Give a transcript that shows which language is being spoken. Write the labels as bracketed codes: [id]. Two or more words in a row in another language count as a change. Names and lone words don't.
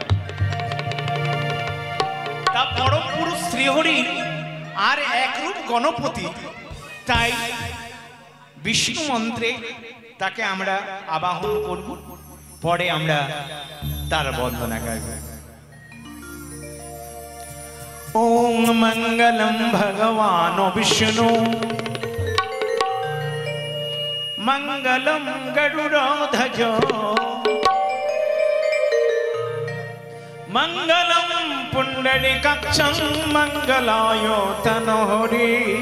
[bn] তা পরম পুরুষ শ্রীহরি আর একরূপ গণপতি, তাই বিষ্ণু মন্ত্রে তাকে আমরা আবাহন করব, পরে আমরা তার বন্দনা গাইব। [sa] ओम मंगलम भगवान विष्णु मंगलम गरुड़ध्वज मंगलम पुंडरीकाक्षं मंगलाय तनोहरि